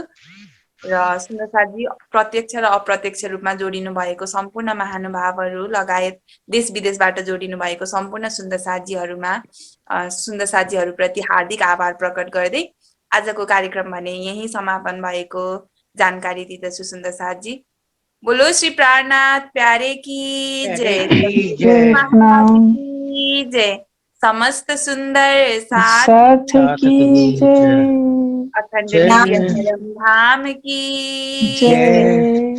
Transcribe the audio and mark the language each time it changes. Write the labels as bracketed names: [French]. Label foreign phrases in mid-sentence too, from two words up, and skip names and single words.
[Nepali] र सुन्दर साथी, प्रत्यक्ष र अप्रत्यक्ष रूपमा जोडिनु भएको सम्पूर्ण महानुभावहरू लगायत देश विदेशबाट जोडिनु भएको सम्पूर्ण सुन्दर साथीहरूप्रति हार्दिक आभार प्रकट गर्दै आजको कार्यक्रम भने यही समापन भएको जानकारी दिँदछु। सुन्दर साथजी, [Hindi] बोलो श्री प्राणनाथ प्यारे की जय, जय समस्त सुंदर साथ की जय, अखंड धर्म धाम की जय।